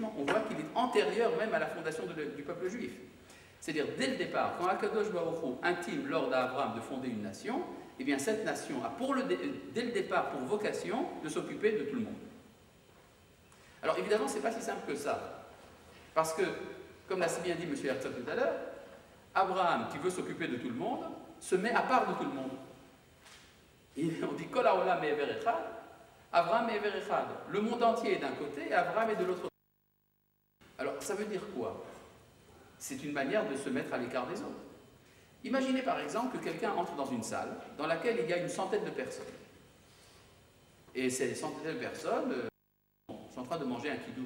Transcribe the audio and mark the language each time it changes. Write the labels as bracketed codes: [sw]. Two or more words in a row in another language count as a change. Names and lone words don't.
[fr] On voit qu'il est antérieur même à la fondation du peuple juif. C'est-à-dire, dès le départ, quand Akadosh Baruch Hu intime l'ordre à Abraham de fonder une nation, eh bien cette nation a dès le départ pour vocation de s'occuper de tout le monde. Alors évidemment, ce n'est pas si simple que ça. Parce que, comme l'a si bien dit M. Herzog tout à l'heure, Abraham, qui veut s'occuper de tout le monde, se met à part de tout le monde. [he] Et on dit כל העולם מעבר אחד, אברהם מעבר אחד. [fr] Le monde entier est d'un côté et Abraham est de l'autre côté. Alors ça veut dire quoi? C'est une manière de se mettre à l'écart des autres. Imaginez par exemple que quelqu'un entre dans une salle dans laquelle il y a une centaine de personnes. Et ces centaines de personnes sont en train de manger un kidouche.